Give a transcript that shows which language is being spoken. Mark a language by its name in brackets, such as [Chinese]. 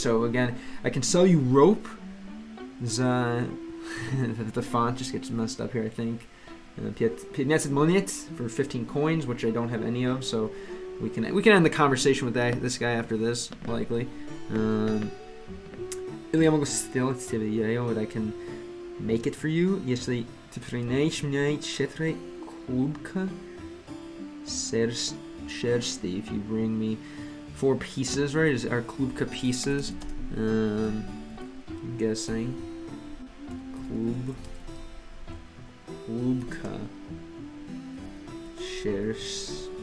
[English] So again, I can sell you rope. The font just gets messed up here, I think. 15 monet for 15 coins, which I don't have any of, so we can end the conversation with this guy after this, likely. [Russian] Или я могу сделать тебе видео, [English] I can make it for you, [Russian] если ты принесешь мне 4 клубка шерсти. [English] If you bring me 4 pieces, right? Are klubka pieces? I'm guessing. [Russian] Klubka шерсти.